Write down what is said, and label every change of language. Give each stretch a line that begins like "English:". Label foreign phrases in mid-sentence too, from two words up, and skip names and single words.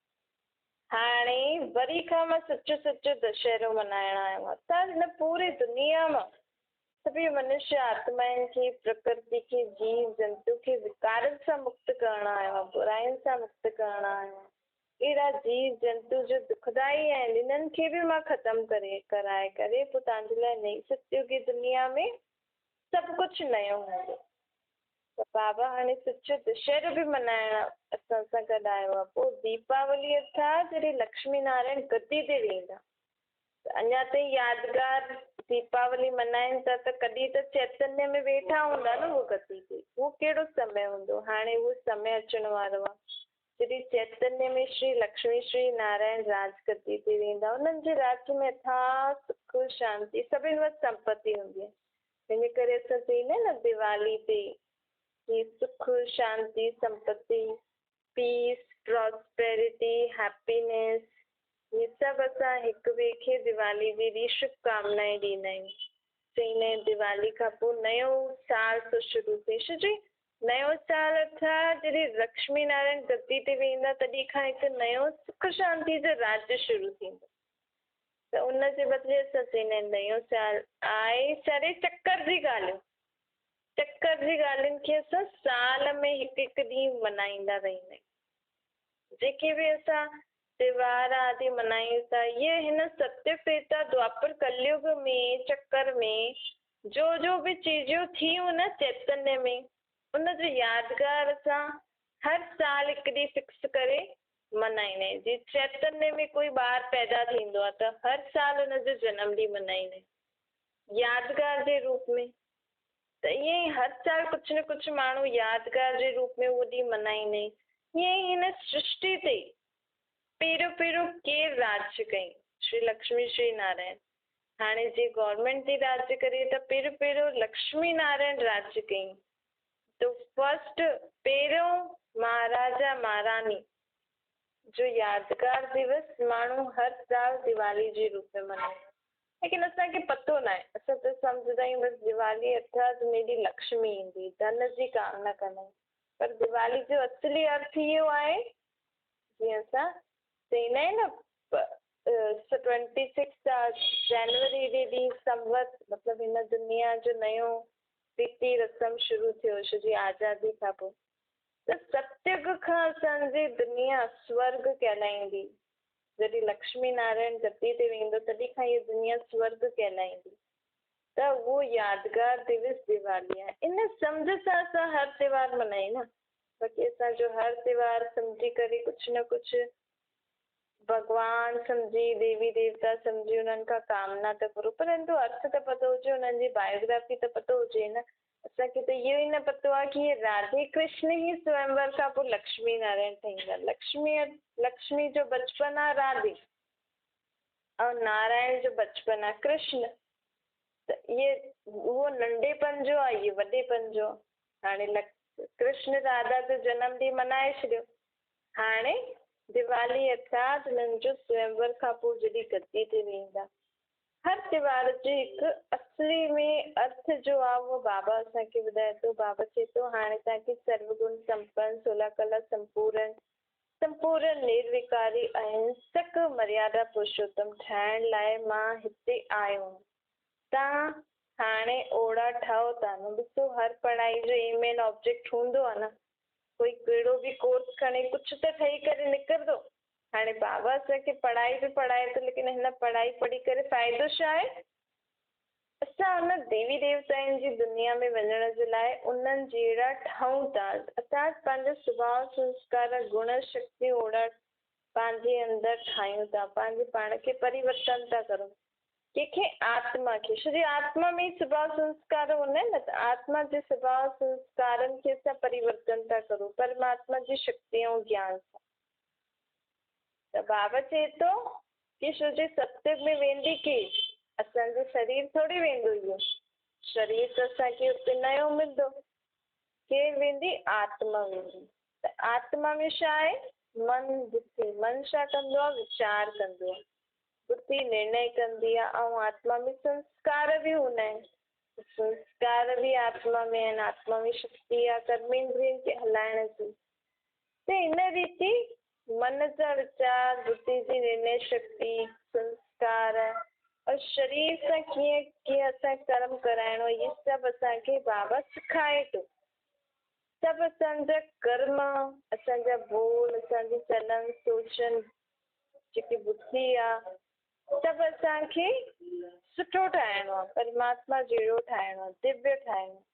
Sindhi: हाणे वरी खां मां सचो सचो दशहरो मल्हाइण आयो आहे। त हिन पूरी दुनिया मां सभी मनुष्य आत्माउनि खे, प्रकृति खे, जीव जंतु खे विकारनि सां मुक्त करणु आयो आहे, बुराइनि सां मुक्त करणु आयो आहे। अहिड़ा जीव जंतु जो दुखदाई आहिनि, इन्हनि खे बि मां ख़तमु कराए करे पोइ तव्हांजे लाइ
Hindi: नई सत्युग की दुनिया में
Sindhi: सभु कुझु नयो हूंदो। त बाबा हाणे सचो दशहरो बि मल्हाइण असां सां गॾु आयो आहे। पोइ दीपावली अर्थात जॾहिं लक्ष्मी नारायण गद्दी ते वेंदा, अञा ताईं यादगार दीपावली मल्हाइनि था त कॾहिं त चैतन्य में वेठा हूंदा न उहो गद्दी ते। उहो कहिड़ो समय हूंदो? हाणे उहो समय अचण वारो आहे जॾहिं चैतन्य में श्री लक्ष्मी श्री नारायण राज गद्दी ते वेंदा। उन्हनि जे राज्य में अथाह सुख शांति सभिनि वटि संपत्ति हूंदी आहे। हिन करे असां चईंदा आहियूं न दिवाली ते कि सुख शांति संपत्ति,
English: peace, prosperity, happiness,
Sindhi: ये सभु असां हिक ॿिए खे दिवाली जी ॾींहुं शुभकामनाएं ॾींदा आहियूं। चईंदा आहिनि दिवाली खां पोइ नयो साल थो शुरू थिए। छोजी नयो साल अर्थात जॾहिं लक्ष्मी नारायण गद्दी ते वेंदा तॾहिं खां हिकु नयो सुख शांति जो राज्य शुरू थींदो। त उनजे बदिले असां चईंदा आहियूं नयो साल आहे सारे चकर जी ॻाल्हियूं, चकर जी ॻाल्हियुनि खे असां साल में हिकु हिकु ॾींहुं मल्हाईंदा रहंदा आहियूं। जेके बि असां त्योहार आदि मल्हायूं था, इहे हिन सत्य त्रेता द्वापर कलयुग में चक्कर में जो बि चीजूं थियूं न चैतन्य में, उनजो यादगार असां हर साल हिकु ॾींहुं फिक्स करे मल्हाईंदा आहियूं। जीअं चैतन्य में कोई ॿार पैदा थींदो आहे त हर साल हुनजो जनम ॾींहुं मल्हाईंदा आहियूं यादगार जे रूप में। त ईअं ई हर साल कुझु न कुझु माण्हू यादगार जे रूप में उहो ॾींहुं मल्हाईंदा आहिनि। ईअं ई हिन सृष्टि ते पहिरियों केरु राज्य कई? श्री लक्ष्मी श्री नारायण। हाणे जे गवर्नमेंट थी राज्य करे त पहिरियों लक्ष्मी नारायण राज्य कई। तो फर्स्ट पहिरियों महाराजा महारानी जो यादगार दिवस माण्हू हर साल दिवाली जे रूप में मल्हाईंदा। लेकिन असांखे पतो न आहे, असां त सम्झंदा आहियूं बसि दिवाली अर्थात मेरी लक्ष्मी ईंदी, धन जी कामना कंदा आहियूं। पर दिवाली जो असली अर्थ इहो आहे, जीअं असां चईंदा आहियूं न 26 जनवरी जे ॾींहुं संवत मतिलबु हिन दुनिया जो नयो रीति रस्म शुरू थियो जी आज़ादी खां पोइ। त सतयुग खां असांजी दुनिया स्वर्ग कहलाईंदी। जॾहिं लक्ष्मी नारायण गद्दी ते वेंदो तॾहिं खां इहा दुनिया स्वर्ग कहलाईंदी। त उहो यादगार दिवस दिवाली आहे। इन सम्झ सां असां हर त्योहार मल्हायूं न। बाक़ी असांजो हर त्योहार सम्झी करे कुझु न कुझु भॻवान सम्झी, देवी देवता सम्झी उन्हनि खां कामना त करो, परंतु अर्थ त पतो हुजे, उन्हनि जी बायोग्राफी त पतो हुजे न। असांखे त इहो ई न पतो आहे कि राधे कृष्ण ई स्वयंवर खां पोइ लक्ष्मी नारायण ठहींदा। लक्ष्मी जो बचपन आहे राधे ऐं नारायण जो बचपन आहे कृष्ण। त इहे उहो नंढेपन जो आहे, इहो वॾेपन जो। हाणे कृष्ण राधा जो जनम ॾींहुं मल्हाए छॾियो। हाणे दिवाली अर्थात हुननि जो स्वयंवर खां पोइ जॾहिं गद्दी ते वेंदा। हर त्योहार जे हिकु असली में अर्थ जो आहे उहो बाबा असांखे ॿुधाए थो। बाबा चए थो हाणे तव्हांखे सर्वगुण संपन्न, 16 कला संपूर्ण निर्विकारी अहिंसक मर्यादा पुरुषोत्तम ठाहिण लाइ मां हिते आयो। तव्हां हाणे ओड़ा ठहो था न। ॾिसो हर पढ़ाई जो
English: aim and object
Sindhi: हूंदो आहे न। कोई कहिड़ो बि कोर्स खणे कुझु त ठही करे निकिरंदो। हाणे बाबा असांखे पढ़ाई बि पढ़ाए थो, लेकिन हिन पढ़ाई पढ़ी करे फ़ाइदो छा आहे? असां हुन देवी देवताउनि जी दुनिया में वञण जे लाइ उन्हनि जहिड़ा ठहूं था। असां पंहिंजो सुभाउ संस्कार गुण शक्ति ओड़ा पंहिंजे अंदरि ठाहियूं था, पंहिंजे पाण खे परिवर्तन था करूं। कंहिंखे आत्मा खे सॼी आत्मा में ई सुभाउ संस्कार हूंदा आहिनि न। त आत्मा जे सुभाउ संस्कारनि खे असां परिवर्तन था करूं परमात्मा जी शक्ति ऐं ज्ञान सां। त बाबा चए थो कि छोजे सत्संग में वेंदी केरु? असांजो शरीर थोरी वेंदो। इहो शरीर त असांखे उते नयो मिलंदो। केरु वेंदी? आत्मा वेंदी। त आत्मा में छा आहे? मन बुद्धि। मन छा कंदो आहे? वीचार कंदो आहे। बुद्धि निर्णय कंदी आहे ऐं आत्मा में संस्कार बि हूंदा आहिनि। संस्कार बि आत्मा में आहिनि। आत्मा में शक्ति आहे कर्मेंद्रियनि खे हलाइण जी। त इन रीति मन जा वीचार, बुद्धि जी निर्णय शक्ति, संस्कार और शरीर सां कीअं असां कर्म कराइणो, इहे सभु असांखे बाबा सिखाए थो। सभु असांजा कर्म, असांजा बोल, असांजी चलन सोचन, जेकी बुद्धि आहे, सभु असांखे सुठो ठाहिणो आहे, परमात्मा जहिड़ो ठाहिणो आहे, दिव्य ठाहिणो आहे।